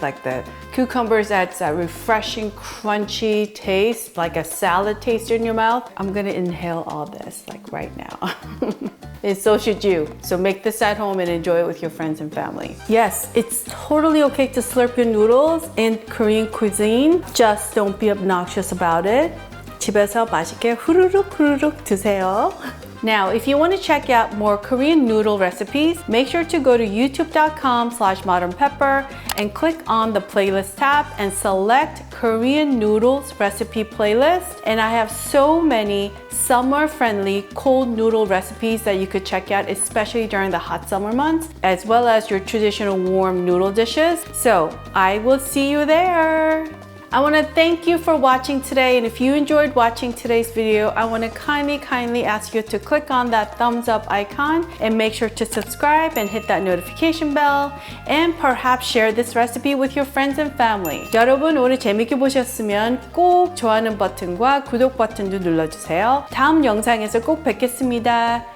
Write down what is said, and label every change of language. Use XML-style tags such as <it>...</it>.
<en>Like the cucumbers adds that refreshing, crunchy taste, like a salad taste in your mouth. I'm gonna inhale all this like right now. And so should you. So make this at home and enjoy it with your friends and family. Yes, it's totally okay to slurp your noodles in Korean cuisine. Just don't be obnoxious about it.</en> <ko>집에서 맛있게 후루룩 드세요.</ko> <en>Now, if you want to check out more Korean noodle recipes, make sure to go to youtube.com/modernpepper and click on the playlist tab and select Korean noodles recipe playlist. And I have so many summer-friendly cold noodle recipes that you could check out, especially during the hot summer months, as well as your traditional warm noodle dishes. So I will see you there. I want to thank you for watching today, and if you enjoyed watching today's video, I want to kindly ask you to click on that thumbs up icon and make sure to subscribe and hit that notification bell, and perhaps share this recipe with your friends and family.</en> <ko>여러분 오늘 재밌게 보셨으면 꼭 좋아하는 버튼과 구독 버튼도 눌러주세요. 다음 영상에서 꼭 뵙겠습니다.</ko>